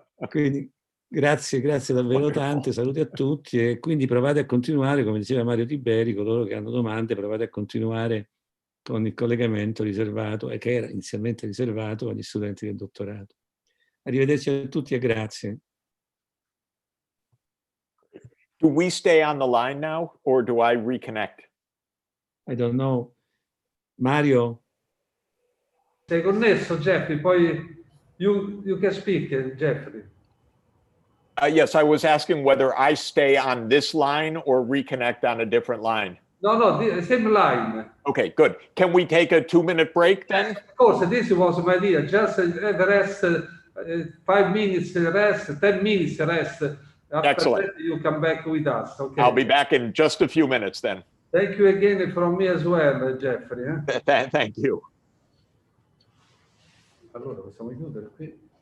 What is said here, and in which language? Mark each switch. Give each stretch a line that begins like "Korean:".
Italian: Quindi grazie davvero tante, saluti a tutti e quindi provate a continuare, come diceva Mario Tiberi, coloro che hanno domande, provate a continuare con il collegamento riservato, e che era inizialmente riservato agli studenti del dottorato. Arrivederci a tutti e grazie.
English: Do we stay on the line now or do I reconnect? I don't know. Mario?
Italian: Sei connesso, Jeffrey? Poi
English: you can speak, Jeffrey. Yes, I was asking whether I stay on this line or reconnect on a different line. No, the same line. Okay, good. Can we take a 2-minute break then? Of course, this was my idea. Just the rest, 5 minutes rest, 10 minutes rest. After Excellent. that, you come back with us. Okay. I'll be back in just a few minutes then. Thank you again from me as well, Jeffrey. Thank you.
Italian: Allora, possiamo chiudere qui.